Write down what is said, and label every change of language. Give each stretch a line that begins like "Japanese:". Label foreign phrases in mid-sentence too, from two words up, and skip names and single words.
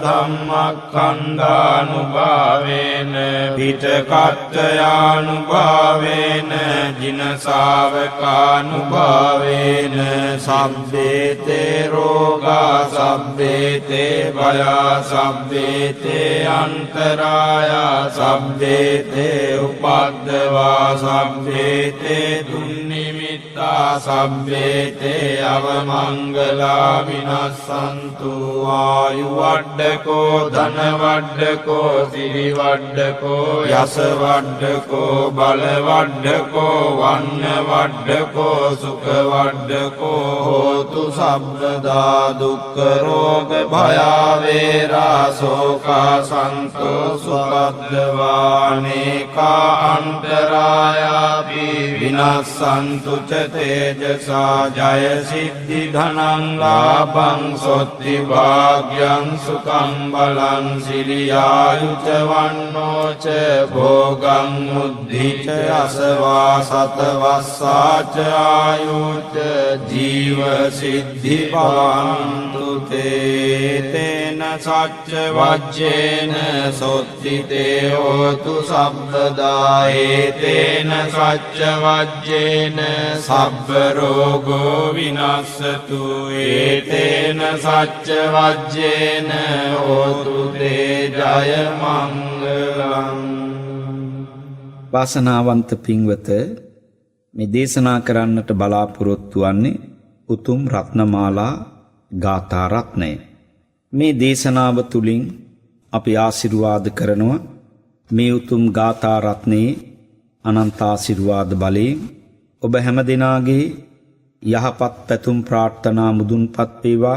Pali: ධම්මස්කන්ධානුභාවේන පිටකත්ථයානුභාවේන ජින ශාවකානුභාවේන සබ්බේතේ රෝගා සබ්බේතේ භයා සබ්බේතේ අන්තරායා සබ්බේතේ උපද්දවා සබ්බේතේ දුන්නිමිත්තා සබ්බේතේ අවමංගලා විනස්සන්තු. ආයු වඩ්ඩකෝ ධන වඩ්ඩකෝ සිරි වඩ්ඩකෝ යස වඩ්ඩකෝ බල වඩ්ඩකෝ වන්න වඩ්ඩකෝ සුඛ වඩ්ඩකෝ හෝතු සබ්බදා දුක්ඛ රෝග භයා වේරා සෝකා සන්තෝ සුපද්දවානේකා අන්තරායාපි විනස්සන්තු ච තේජසා ජය සිද්ධි ධනං ලාභං සොත්ති භාග්‍යං සුඛං බලං සිරියායුච වන්නෝ ච භෝගං මුද්ධි ච අසවා සතවස්සාච ආයුච ජීව සිද්ධි භවන්තු තේ තේන සච්ච වජ්ජේන සොත්තිතේ හෝතු සබ්බදා ඒතේන සච්ච වජ්ජේන සබ්බ රෝගෝ විනස්සතු ඒතේන සච්ච වජ්ජේන හෝතු තේ ජය මංගලං.
Sinhala: වාසනාවන්ත පින්වත, මේ දේශනා කරන්නට බලාපොරොත්තු වන්නේ උතුම් රත්නමාලා ගාථා රත්නය. මේ දේශනාව තුළින් අපි ආශිර්වාද කරනවා මේ උතුම් ගාථා රත්නයේ අනන්ත ආශිර්වාද බලයෙන් ඔබ හැම දිනාගේ යහපත් පැතුම් ප්‍රාර්ථනා මුදුන්පත් වේවා.